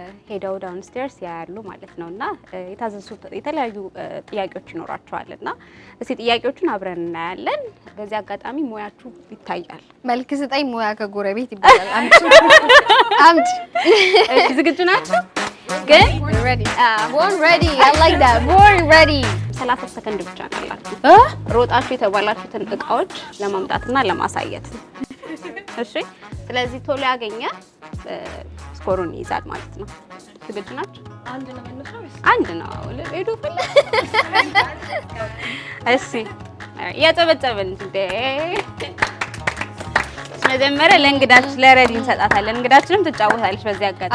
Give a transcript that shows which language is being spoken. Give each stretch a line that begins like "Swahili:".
Amharic: ሄደው ዳውንስቴርስ ያያሉ ማለት ነውና የታዘዙት የተለያዩ ጥያቄዎች ይኖራቸዋልና እስቲ ጥያቄዎቹን አብረን እናያለን። በዚህ አጋጣሚ ሙያችሁ ይታያል። መልክ ስጠኝ ሙያ ከጎረቤት ይባላል። አምጪ እሺ ዝግጁ ናችሁ? ግን
English: born ready I like that born ready
Amharic: 30 ሰከንድ ብቻ ነው ያላችሁ ሮጣችሁ የተባላችሁትን እቃዎች ለማምጣትና ለማሳየት። እሺ ስለዚህ ቶሎ ያገኘ ስኮሩን ይይዛል ማለት ነው። ዝግጁ ናችሁ? አንድ ነው ሄዱ ፈለ እሺ ያጨበጨበን እንዴ መጀመሪያ ለእንግዳችን ለረዲ እንሰጣታለን። እንግዳችንም ትጫወታለች በዚህ አጋጣሚ።